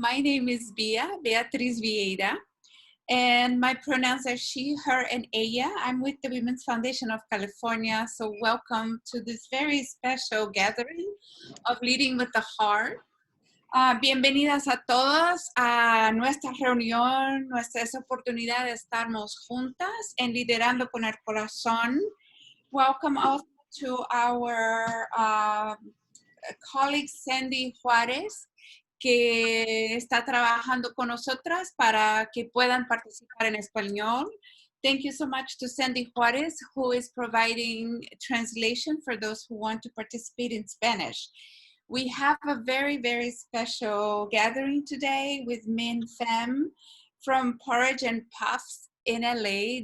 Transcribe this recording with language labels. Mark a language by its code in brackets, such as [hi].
[en] My name is Beatriz Vieira, and my pronouns are she, her, and ella. I'm with the Women's Foundation of California, so welcome to this very special gathering of Leading with the Heart. [es] Bienvenidas a todas a nuestra reunión, esa oportunidad de estarnos juntas en Liderando con el Corazón. [en] Welcome also to our colleague [es] Sandy Juárez, que está trabajando con nosotras para que puedan participar en español. [en] Thank you so much to Sandy Juárez, who is providing translation for those who want to participate in Spanish. We have a very, very special gathering today with Minh Phan from Porridge Puffs in LA.